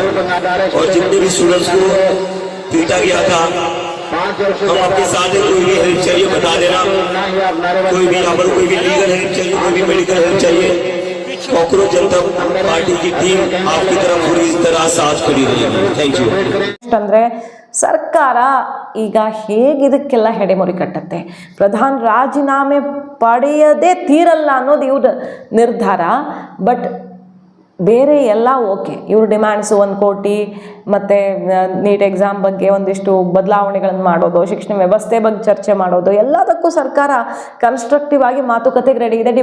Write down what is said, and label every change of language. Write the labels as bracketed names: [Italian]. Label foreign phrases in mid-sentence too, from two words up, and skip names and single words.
[Hindi] और जितने भी स्टूडेंट्स को पीटा गया था, हम आपके साथ हैं. कोई भी हेल्प चाहिए बता देना. कोई भी यहाँ पर कोई भी [English] legal help [Hindi] चाहिए, कोई भी [English] medical help [Hindi] चाहिए, कांग्रेस जनता पार्टी की टीम आपकी तरफ पूरी तरह साथ खड़ी रहेगी. [English] Thank you. [Kannada] ಅಂದ್ರೆ ಸರ್ಕಾರ ಈಗ ಹೇಗೆ ಇದಕ್ಕೆಲ್ಲ ಹೆಡೆಮುರಿ ಕಟ್ಟತ್ತೆ, ಪ್ರಧಾನ ರಾಜೀನಾಮೆ ಪಡೆಯದೇ ತೀರಲ್ಲ ಅನ್ನೋದು ಇವ್ರ ನಿರ್ಧಾರ. ಬಟ್ ಬೇರೆ ಎಲ್ಲ ಓಕೆ, ಇವ್ರ ಡಿಮ್ಯಾಂಡ್ಸು 1 ಕೋಟಿ ಮತ್ತು ನೀಟ್ ಎಕ್ಸಾಮ್ ಬಗ್ಗೆ ಒಂದಿಷ್ಟು ಬದಲಾವಣೆಗಳನ್ನು ಮಾಡೋದು, ಶಿಕ್ಷಣ ವ್ಯವಸ್ಥೆ ಬಗ್ಗೆ ಚರ್ಚೆ ಮಾಡೋದು, ಎಲ್ಲದಕ್ಕೂ ಸರ್ಕಾರ ಕನ್ಸ್ಟ್ರಕ್ಟಿವ್ ಆಗಿ ಮಾತುಕತೆಗೆ ರೆಡಿ ಇದೆ.